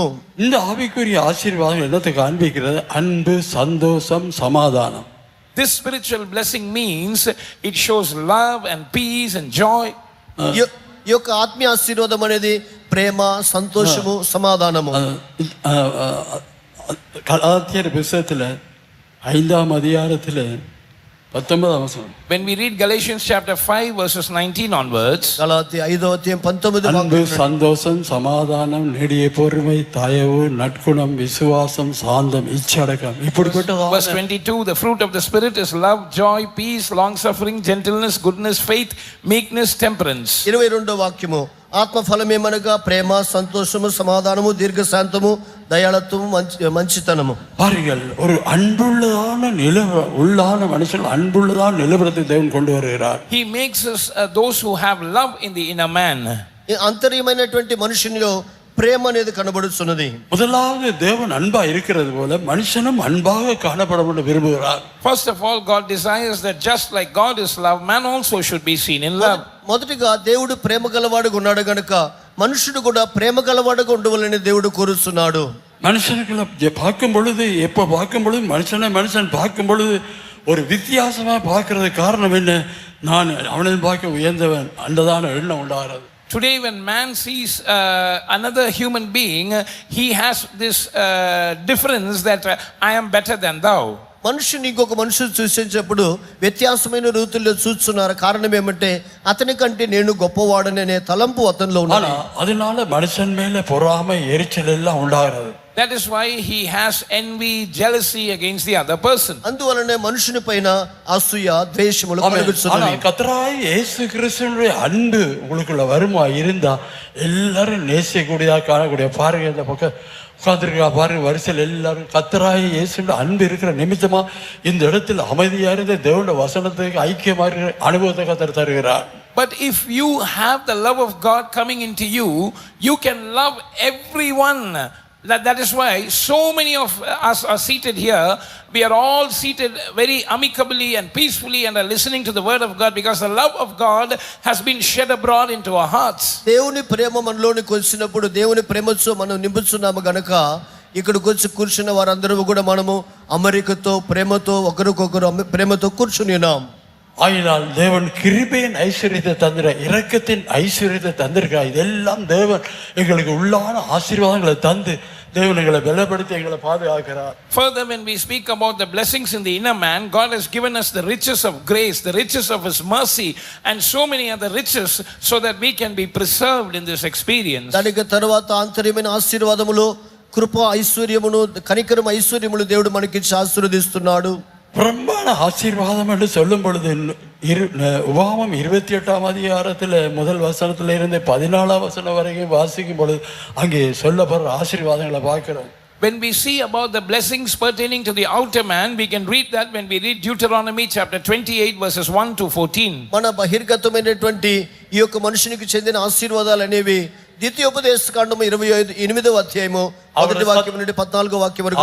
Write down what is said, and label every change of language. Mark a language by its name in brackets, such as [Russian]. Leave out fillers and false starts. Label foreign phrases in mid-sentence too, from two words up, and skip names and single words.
[Tamil] இந்த ஆவிக்குரிய ஆசீர்வாதம் என்னத்தை காண்பிக்கிறது? அன்பு, சந்தோஷம், சமாதானம். [English] This spiritual blessing means it shows love and peace and joy. [Telugu] ఈ యొక్క ఆత్మీయ ఆశీర్వాదం అనేది ప్రేమ, సంతోషము, సమాధానము. [Tamil] கலாத்தியர் புத்தகத்தில் 5ஆம் அதிகாரத்தில் 19ஆம் வசனம். [English] When we read Galatians chapter 5 verses 19 onwards, [Telugu] గలాతీ 5వ అధ్యాయం 19వ [Tamil] அன்பு, சந்தோஷம், சமாதானம், நெடிய பொறுமை, தயவு, நற்குணம், விசுவாசம், சாந்தம், இச்சடக்கம், இப்படிப்பட்ட [English] verse 22, the fruit of the Spirit is love, joy, peace, long-suffering, gentleness, goodness, faith, meekness, temperance. [Telugu] 22వ వాక్యము, ఆత్మ ఫలమేమనగా ప్రేమ, సంతోషము, సమాధానము, దీర్ఘశాంతము, దయాళత్వము, మంచితనము. [Tamil] பாருங்கள், ஒரு அன்புள்ளதான உள்ளான மனுஷன் அன்புள்ளதான நிலவரத்தை தேவன் கொண்டு வருகிறார். [English] He makes us those who have love in the inner man. [Telugu] అంతర్యమైనటువంటి మనుషునిలో ప్రేమ అనేది కనబడుతున్నది. [Tamil] முதலாவது தேவன் அன்பா இருக்கிறது போல மனுஷனும் அன்பாக காணப்பட விரும்புகிறார். [English] First of all, God desires that just like God is love, man also should be seen in love. [Telugu] మొదటిగా దేవుడు ప్రేమ గలవాడుగా ఉన్నాడు గనుక మనుషుడు కూడా ప్రేమ గలవాడుగా ఉండవాలని దేవుడు కోరుతున్నాడు. [Tamil] மனுஷனுக்குள்ள பார்க்கும் பொழுது, எப்போ பார்க்கும் பொழுது மனுஷன் பார்க்கும் பொழுது ஒரு வித்தியாசமா பார்க்கறது காரணம் என்ன? நான் அவனை பார்க்க உயர்ந்தவன் அந்ததான எண்ணம் உண்டாகிறது. [English] Today when man sees another human being, he has this difference that I am better than thou. [Telugu] మనుషుని ఇంకొక మనుషులు చూసేటప్పుడు వ్యత్యాసమైన రీతుల్లో చూస్తున్నారు. కారణం ఏమంటే అతని కంటే నేను గొప్పవాడనే తలంపు అతనిలో ఉన్నది. [Tamil] அதனால மனுஷன் மேல பொறாமை, எரிச்சல் எல்லாம் உண்டாகிறது. [English] That is why he has envy, jealousy against the other person. [Telugu] అందువలనే మనుషుని పైన అసూయ, ద్వేషములు కలుగుతున్నవి. [Tamil] கர்த்தராகிய இயேசு கிறிஸ்துவினுடைய அன்பு உங்களுக்குள்ள வருமா இருந்தா எல்லாரும் நேசிக்கக்கூடியதா காணக்கூடிய பாருங்க. இந்த பக்கம் உட்கார்ந்துருக்கா பாருங்க, வரிசையில் எல்லாரும் கர்த்தராகிய இயேசுவின் அன்பு இருக்கிற நிமித்தமா இந்த இடத்தில் அமைதியா இருந்து தேவனுடைய வசனத்துக்கு ஐக்கியமா இருக்கிற அனுபவத்தை கர்த்தர் தருகிறார். [English] But if you have the love of God coming into you, you can love everyone. That is why so many of us are seated here. We are all seated very amicably and peacefully and are listening to the word of God because the love of God has been shed abroad into our hearts. [Telugu] దేవుని ప్రేమ మనలోనికి వచ్చినప్పుడు, దేవుని ప్రేమతో మనం నింపుచున్నాము గనక ఇక్కడికి వచ్చి కూర్చున్న వారందరూ కూడా మనము అమెరికతో, ప్రేమతో, ఒకరికొకరు ప్రేమతో కూర్చుని ఉన్నాం. [Tamil] ஆயினால் தேவன் கிருபையின் ஐஸ்வர்யத்தை தந்திர, இரக்கத்தின் ஐஸ்வர்யத்தை தந்திருக்கிறார். இதெல்லாம் தேவன் எங்களுக்கு உள்ளான ஆசீர்வாதங்களை தந்து தேவன் எங்களை பலப்படுத்தி எங்களை பாதுகாக்கிறார். [English] Further, when we speak about the blessings in the inner man, God has given us the riches of grace, the riches of His mercy, and so many other riches, so that we can be preserved in this experience. [Telugu] దానికి తర్వాత ఆంతర్యమైన ఆశీర్వాదములు, కృప ఐశ్వర్యమును, కనికరం ఐశ్వర్యములు దేవుడు మనకిచ్చి ఆశీర్వదిస్తున్నాడు. [Tamil] பிரம்மாண ஆசீர்வாதம் என்று சொல்லும் பொழுது உபாகமம் 28ஆம் அதிகாரத்தில் முதல் வசனத்தில் இருந்து 14ஆம் வசனம் வரைக்கும் வாசிக்கும் பொழுது அங்கே சொல்லப்படுற ஆசீர்வாதங்களை பார்க்கிறோம். [English] When we see about the blessings pertaining to the outer man, we can read that when we read Deuteronomy chapter 28 verses 1 to 14. [Telugu] మన బహిర్గతమైనటువంటి ఈ యొక్క మనుషునికి చెందిన ఆశీర్వాదాలు అనేవి ద్వితీయోపదేశ కాండము 28వ అధ్యాయము 1వ వాక్యం నుండి 14వ వాక్యం వరకు.